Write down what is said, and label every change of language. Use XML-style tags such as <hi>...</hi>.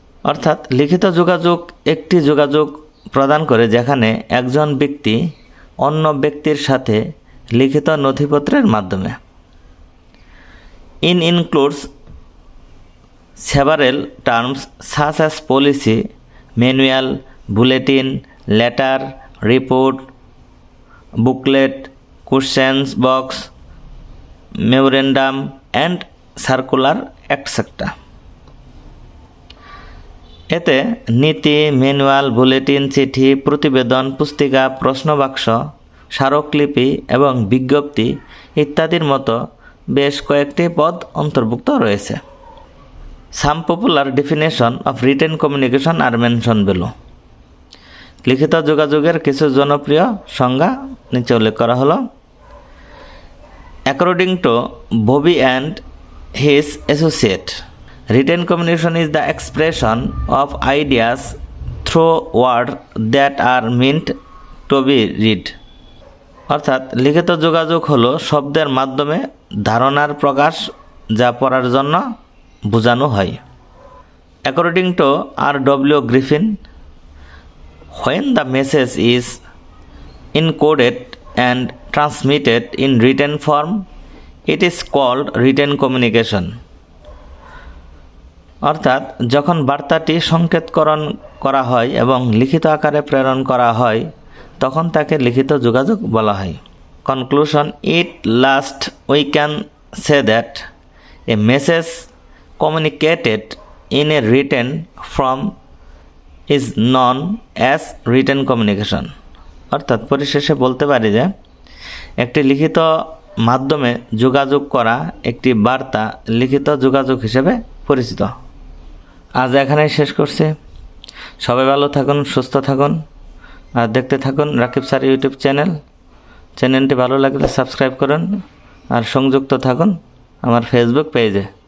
<bn>অর্থাৎ লিখিত যোগাযোগ একটি যোগাযোগ প্রদান করে যেখানে একজন ব্যক্তি অন্য ব্যক্তির সাথে লিখিত নথিপত্রের মাধ্যমে।</bn> <en>includes several terms such as policy, manual, bulletin, letter, report, booklet, questions box, memorandum and circular etc.</en> <bn>এতে নীতি, ম্যানুয়াল, বুলেটিন, চিঠি, প্রতিবেদন, পুস্তিকা, প্রশ্নবাক্স, স্মারকলিপি এবং বিজ্ঞপ্তি ইত্যাদির মতো বেশ কয়েকটি পদ অন্তর্ভুক্ত রয়েছে।</bn> <en>Some popular definition of written communication are mention below.</en> <bn>লিখিত যোগাযোগের কিছু জনপ্রিয় সংজ্ঞা নিচে উল্লেখ করা হলো।</bn> <en>According to Bobby and his associate, written communication is the expression of ideas through words that are meant to be read.</en> <bn>অর্থাৎ লিখিত যোগাযোগ হলো শব্দের মাধ্যমে ধারণার প্রকাশ যা পড়ার জন্য বোঝানো হয়।</bn> <en>According to R.W. Griffin, when the message is encoded and transmitted in written form, it is called written communication.</en> <bn>অর্থাৎ যখন বার্তাটি সংকেতকরণ করা হয় এবং লিখিত আকারে প্রেরণ করা হয় তখন তাকে লিখিত যোগাযোগ বলা হয়।</bn> <en>Conclusion. At last we can say that a message communicated in a written form is known as written communication.</en> <bn>অর্থাৎ পরিশেষে বলতে পারি যে একটি লিখিত মাধ্যমে যোগাযোগ করা একটি বার্তা লিখিত যোগাযোগ হিসেবে পরিচিত। আজ এখানেই শেষ করছি। সবাই ভালো থাকুন, সুস্থ থাকুন আর দেখতে থাকুন রাকিব স্যার ইউটিউব চ্যানেলটি ভালো লাগলে সাবস্ক্রাইব করুন আর সংযুক্ত থাকুন আমার ফেসবুক পেজে।</bn>